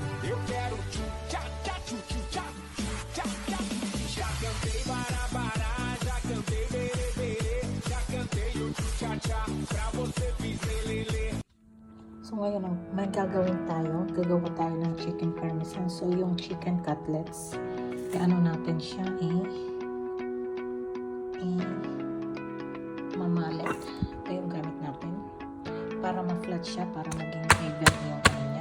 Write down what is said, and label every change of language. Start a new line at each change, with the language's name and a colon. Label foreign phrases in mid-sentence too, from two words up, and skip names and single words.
Portuguese: Eu quero tchu-tchá-tchá, tchu-tchu-tchá, tchá-tchá. Já cantei bará-bará, já cantei berê-berê, já cantei o tchu-tchá-tchá, pra você fiz lelele.
Filipino: So ngayon, may gagawin tayo. Gagawa tayo ng
English: chicken parmesan.
Filipino: So yung
English: chicken cutlets,
Filipino: ano natin siya, mamalit. Ito yung gamit natin. Para ma-flat siya, para maging even yung ano niya.